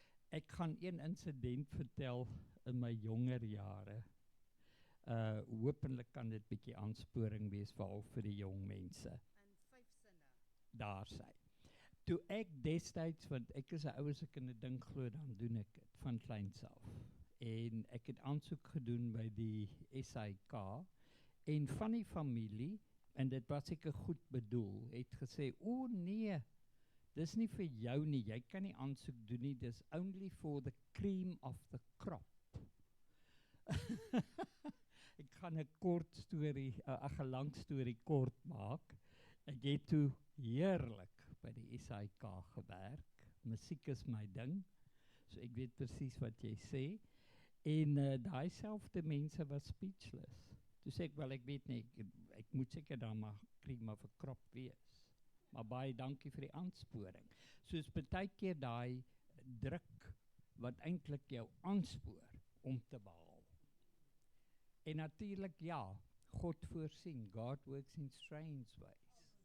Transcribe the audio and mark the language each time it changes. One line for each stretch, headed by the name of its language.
Afrikaans: Ek gaan een insident vertel in my jonger jare. Hopelik kan dit bietjie aansporing wees vir die jong mense. In 5 sinne. Daar sy. Toe ek destyds, want ek is 'n ou as ek in 'n ding glo, dan doen ek dit van kleins af. En ek het aansoek gedoen by die SAIK en van die familie, en dit was seker goed bedoel, het gesê, o nee, dis nie vir jou nie, jy kan nie aansoek doen nie, dis
English: only for the cream of the crop.
Afrikaans: Ek gaan 'n kort storie, 'n lang storie kort maak. Ek het toe heerlik by die SAIK gewerk. Musiek is my ding, so ek weet presies wat jy sê. En daai selfde mense was speechless. Toe sê ek, wel, ek weet nie, ek moet seker dan maar cream of 'n crop wees. Maar baie dankie vir die aansporing. Soos baie keer daai druk wat eintlik jou aanspoor om te behaal. En natuurlik, ja, God voorsien.
English: God works in strange ways.